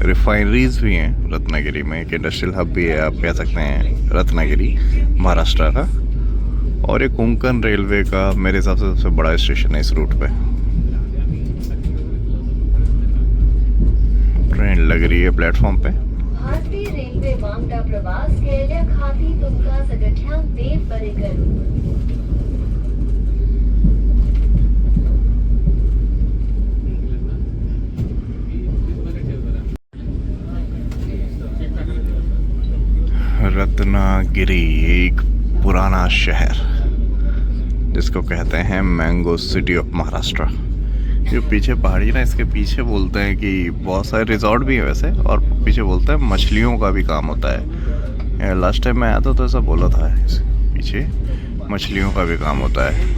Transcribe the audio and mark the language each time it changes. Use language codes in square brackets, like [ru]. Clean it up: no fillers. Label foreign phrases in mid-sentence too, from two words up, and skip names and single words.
[hi] रिफाइनरीज भी हैं रत्नागिरी में, एक [en] industrial hub [hi] भी है, आप कह सकते हैं रत्नागिरी महाराष्ट्र का। और ये कोंकण रेलवे का मेरे हिसाब से सबसे बड़ा स्टेशन है इस रूट पे। ट्रेन लग रही है प्लेटफॉर्म पे। [kok] भारतीय रेल्वे वांगडा प्रवास केल्या खाती तुमका सगळ्यांक देव बरे करू। [hi] रत्नागिरी एक पुराना शहर जिसको कहते हैं [en] mango city of Maharashtra. [hi] जो पीछे पहाड़ी ना, इसके पीछे बोलते हैं कि बहुत सारे रिजॉर्ट भी हैं वैसे, और पीछे बोलते हैं मछलियों का भी काम होता है। [en] last time [hi] मैं आया था तो ऐसा बोला था, पीछे मछलियों का भी काम होता है।